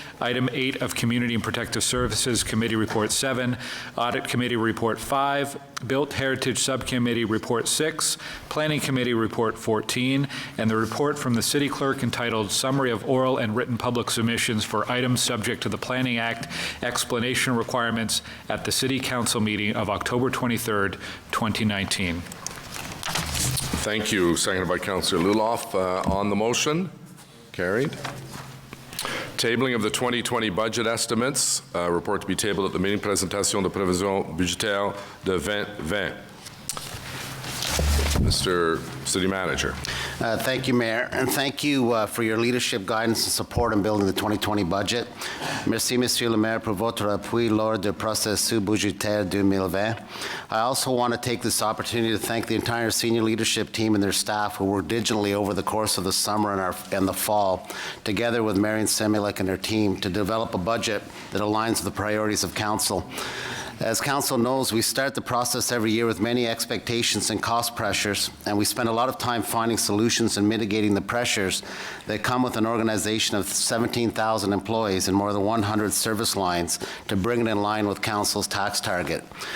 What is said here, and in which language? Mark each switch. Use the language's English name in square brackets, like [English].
[English] Item 8 of Community and Protective Services Committee Report 7, Audit Committee Report 5, Built Heritage Subcommittee Report 6, Planning Committee Report 14, and the report from the City Clerk, entitled Summary of Oral and Written Public Submissions for Items Subject to the Planning Act Explanation Requirements at the City Council meeting of October 23rd, 2019. Thank you. Seconded by Councillor Luloff. On the motion, carried. Tabling of the 2020 budget estimates. Report to be tabled at the meeting. [French] Présentation de prévision budgétaire de 2020. [English] Mr. City Manager. Thank you, Mayor, and thank you for your leadership, guidance, and support in building the 2020 budget. [French] Merci, Monsieur le Maire, pour votre appui lors du processus budgétaire 2020. [English] I also want to take this opportunity to thank the entire senior leadership team and their staff who worked diligently over the course of the summer and the fall, together with Marion Semilek and her team, to develop a budget that aligns with the priorities of Council. As Council knows, we start the process every year with many expectations and cost pressures, and we spend a lot of time finding solutions and mitigating the pressures that come with an organization of 17,000 employees and more than 100 service lines to bring it in line with Council's tax target.